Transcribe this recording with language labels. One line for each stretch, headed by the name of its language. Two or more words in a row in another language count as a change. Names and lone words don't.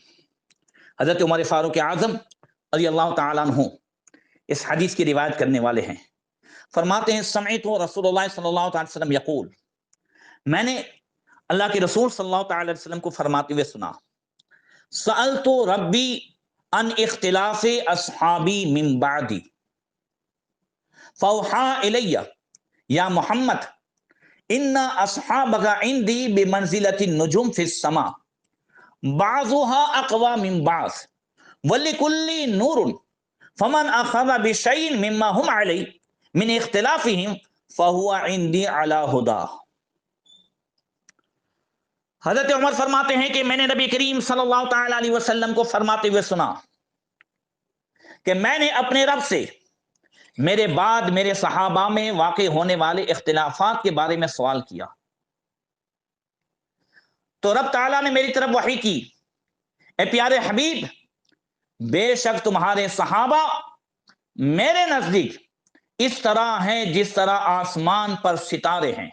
Urdu: حضرت عمر فاروق اعظم
Arabic: رضی اللہ تعالیٰ عنہ
Urdu: اس حدیث کی روایت کرنے والے ہیں. فرماتے ہیں
Arabic: سمعت رسول اللہ صلی اللہ علیہ وسلم یقول،
Urdu: میں نے اللہ کے رسول
Arabic: صلی اللہ تعالی علیہ وسلم
Urdu: کو فرماتے ہوئے سنا،
Arabic: سألت ربی ان اختلاف اصحابی من بعدی فاوحى الی یا محمد ان اصحابک عندی بمنزلۃ النجوم فی السماء بعضها اقوى من بعض ولکل نور فمن اخذ بشیء مما هم علیہ من اختلافهم فهو عندی علی ہدی.
Urdu: حضرت عمر فرماتے ہیں کہ میں نے نبی کریم
Arabic: صلی اللہ تعالی علیہ وسلم
Urdu: کو فرماتے ہوئے سنا کہ میں نے اپنے رب سے میرے بعد میرے صحابہ میں واقع ہونے والے اختلافات کے بارے میں سوال کیا، تو رب تعالیٰ نے میری طرف وحی کی، اے پیارے حبیب، بے شک تمہارے صحابہ میرے نزدیک اس طرح ہیں جس طرح آسمان پر ستارے ہیں.